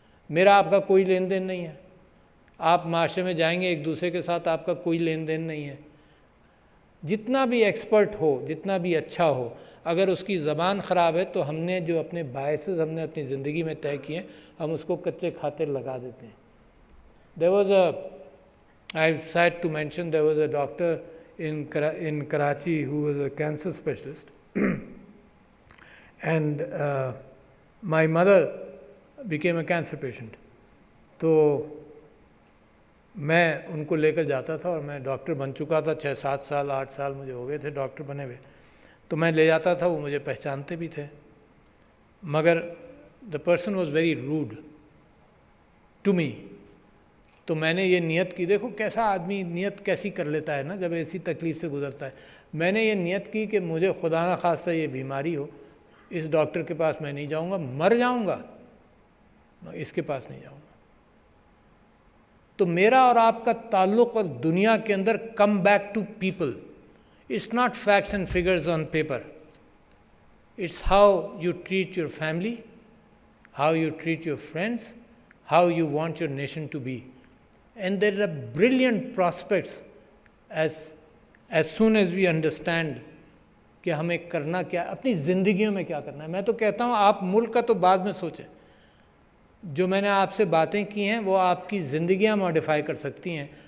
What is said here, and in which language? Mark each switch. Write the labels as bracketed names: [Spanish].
[Urdu] میرا آپ کا کوئی لین دین نہیں ہے. آپ معاشرے میں جائیں گے ایک دوسرے کے ساتھ آپ کا کوئی لین دین نہیں ہے. جتنا بھی ایکسپرٹ ہو, جتنا بھی اچھا ہو, اگر اس کی زبان خراب ہے تو ہم نے جو اپنے باعث ہم نے اپنی زندگی میں طے کیے ہیں ہم اس کو کچے کھاتے لگا دیتے ہیں. [English] There was I sad to mention there was a doctor in Karachi who was a cancer specialist and my mother became a cancer patient. [Urdu] تو میں ان کو لے کر جاتا تھا اور میں ڈاکٹر بن چکا تھا, 6-7 سال 8 سال مجھے ہو گئے تھے ڈاکٹر بنے ہوئے. تو میں لے جاتا تھا, وہ مجھے پہچانتے بھی تھے, مگر [English] the person was very rude to me. [Urdu] تو میں نے یہ نیت کی, دیکھو کیسا آدمی نیت کیسی کر لیتا ہے نا جب ایسی تکلیف سے گزرتا ہے. میں نے یہ نیت کی کہ مجھے خدا نہ خواستہ یہ بیماری ہو, اس ڈاکٹر کے پاس میں نہیں جاؤں گا, مر جاؤں گا, اس کے پاس نہیں جاؤں گا. تو میرا اور آپ کا تعلق اور دنیا کے اندر come back to people. [English] It's not facts and figures on paper. It's how you treat your family, how you treat your friends, how you want your nation to be. And there are brilliant prospects as soon as we understand [Urdu] کہ ہمیں کرنا کیا, اپنی زندگیوں میں کیا کرنا ہے. میں تو کہتا ہوں آپ ملک کا تو بعد میں سوچیں. جو میں نے آپ سے باتیں کی ہیں وہ آپ کی زندگیاں ماڈیفائی کر سکتی ہیں.